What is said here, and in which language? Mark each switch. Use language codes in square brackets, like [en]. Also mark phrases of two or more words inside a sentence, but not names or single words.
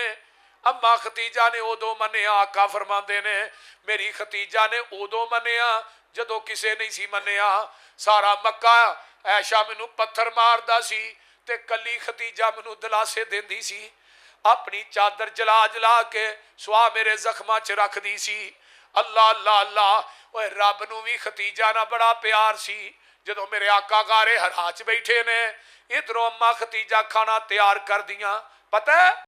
[pa] ਅੰਮਾ ਖਤੀਜਾ ਨੇ ਉਦੋਂ ਮੰਨਿਆ, ਆਕਾ ਫਰਮਾਂਦੇ ਨੇ ਮੇਰੀ ਖਤੀਜਾ ਨੇ ਉਦੋਂ ਮੰਨਿਆ ਜਦੋਂ ਕਿਸੇ ਨਹੀਂ ਸੀ ਮੰਨਿਆ। ਸਾਰਾ ਮੱਕਾ ਐਸ਼ਾ ਮੈਨੂੰ ਪੱਥਰ ਮਾਰਦਾ ਸੀ ਤੇ ਕੱਲੀ ਖਤੀਜਾ ਮੈਨੂੰ ਦਿਲਾਸੇ ਦੇਂਦੀ ਸੀ। ਅਪਣੀ ਚਾਦਰ ਜਲਾ ਜਲਾ ਕੇ ਸੁਆਹ ਮੇਰੇ ਜ਼ਖ਼ਮਾਂ 'ਚ ਰੱਖਦੀ ਸੀ। [ar] الله الله الله, [pa] ਓਏ ਰੱਬ ਨੂੰ ਵੀ ਖਤੀਜਾ ਨਾਲ ਬੜਾ ਪਿਆਰ ਸੀ। ਜਦੋਂ ਮੇਰੇ ਆਕਾ ਗਾਰੇ ਹਰਾ 'ਚ ਬੈਠੇ ਨੇ, ਇਧਰੋਂ ਅੰਮਾ ਖਤੀਜਾ ਖਾਣਾ ਤਿਆਰ ਕਰਦੀਆਂ। ਪਤਾ